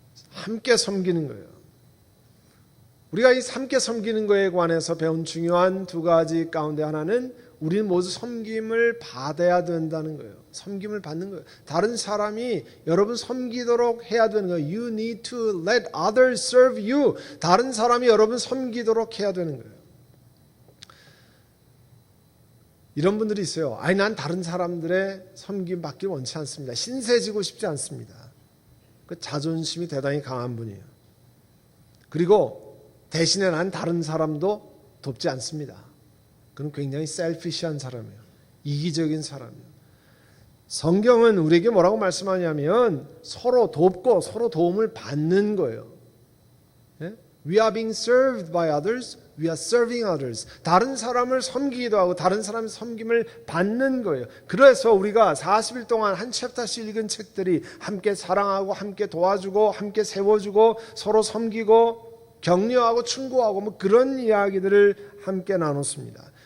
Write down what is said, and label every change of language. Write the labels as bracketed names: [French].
[Korean] 함께 섬기는 거예요. 우리가 이 함께 섬기는 것에 관해서 배운 중요한 두 가지 가운데 하나는 우리는 모두 섬김을 받아야 된다는 거예요. 섬김을 받는 거예요. 다른 사람이 여러분 섬기도록 해야 되는 거예요. [English] You need to let others serve you. [Korean] 다른 사람이 여러분 섬기도록 해야 되는 거예요. 이런 분들이 있어요. 아니 난 다른 사람들의 섬김 받길 원치 않습니다. 신세지고 싶지 않습니다. 그 자존심이 대단히 강한 분이에요. 그리고 대신에 난 다른 사람도 돕지 않습니다. 그건 굉장히 셀피시한 사람이에요. 이기적인 사람이에요. 성경은 우리에게 뭐라고 말씀하냐면 서로 돕고 서로 도움을 받는 거예요. [English] We are being served by others. We are serving others. [Korean] 다른 사람을 섬기기도 하고 다른 사람의 섬김을 받는 거예요. 그래서 우리가 40일 동안 한 챕터씩 읽은 책들이 함께 사랑하고 함께 도와주고 함께 세워주고 서로 섬기고 격려하고 충고하고 뭐 그런 이야기들을 함께 나눴습니다.